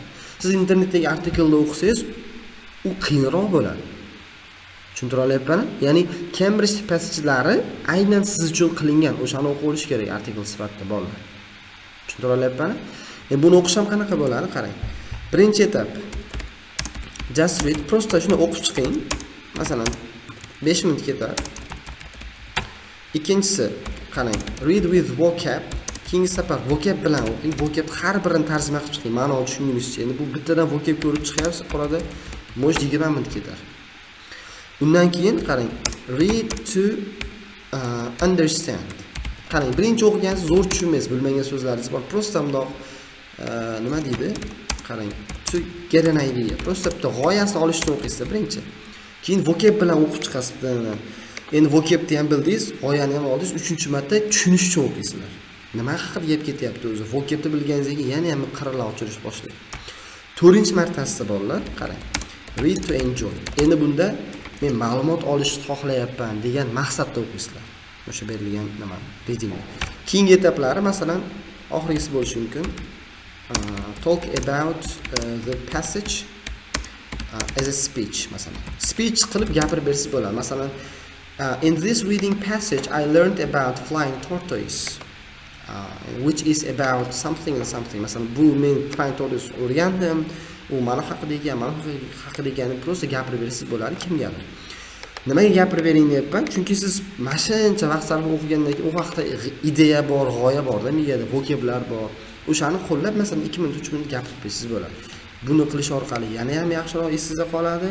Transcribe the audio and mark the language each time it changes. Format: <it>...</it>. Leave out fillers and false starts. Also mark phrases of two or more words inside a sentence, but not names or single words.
<uz>Siz internetdagi artikelni o'qisangiz, u qiyinroq bo'ladi. Tushuntira olyapman? Ya'ni Cambridge Passage'lari aynan siz uchun qilingan, o'shani o'qib olish kerak artikel sifatida bolalar. Tushuntira olyapman? Buni o'qish ham qanaqa bo'ladi? Qarang. Birinchi etap</uz> <en>just read,</en> <uz>prosta shuni o'qib chiqing. Masalan, 5 minut ketadi. Ikkinchisi, qarang,</uz> <en>read with vocab.</en> <uz>Keyingi safar vocab bilan o'qing. Vocab har birini tarjima qilib chiqing. Ma'noni tushungunizcha. Endi bu bittadan vocab ko'rib chiqyapsiz, orada mo'j 20 minut ketadi. Undan keyin qarang,</uz> <en>read to understand.</en> <uz>Qarang, birinchi o'qigansiz zo'r tushunmaysiz, bilmagan so'zlaringiz bor. Prosta bundoq nima deydi? Qarang,</uz> <en>to get an idea.</en> <uz>Prosta bitta g'oyasini olishni o'qiysiz birinchi. Keyin vocab bilan o'qib chiqasiz. Endi vocabni ham bildingiz, g'oyani ham oldingiz, 3-marta tushunish uchun o'qiysizlar. Nima haqida gap ketyapti o'zi? Vocabni bilganingizdan keyin yana ham qirrlar ochirish boshlaydi. 4-martasida bolalar, qarang.</uz> <en>Read to enjoy.</en> <uz>Endi bunda men ma'lumot olishni xohlayapman degan maqsadda o'qiysizlar. O'sha berilgan nima? Reading. Keyingi etaplari masalan oxirgisi bo'lishi mumkin.</uz> <en>Talk about the passage as a speech</en> <uz>masalan. Speech qilib gapirib bersiz bo'ladi. Masalan,</uz> <en>in this reading passage I learned about flying tortoise. Which is about something and something.</en> <uz>Masalan, bu men</uz> <en>flying tortoise</en> <uz>o'rgandim. U mana haqida ekan, prosta gapirib bersiz bo'ladi kimgadir. Nimaga gapirib bering deyapman? Chunki siz mashincha vaqt sarf o'qigandan keyin u vaqtda ideya bor, g'oya bor-da, miyada vokablar bor. O'shani qo'llab masalan 2 minut, 3 minut gapirib bersiz bo'ladi. Buni qilish orqali yana ham yaxshiroq esingizda qoladi.</uz>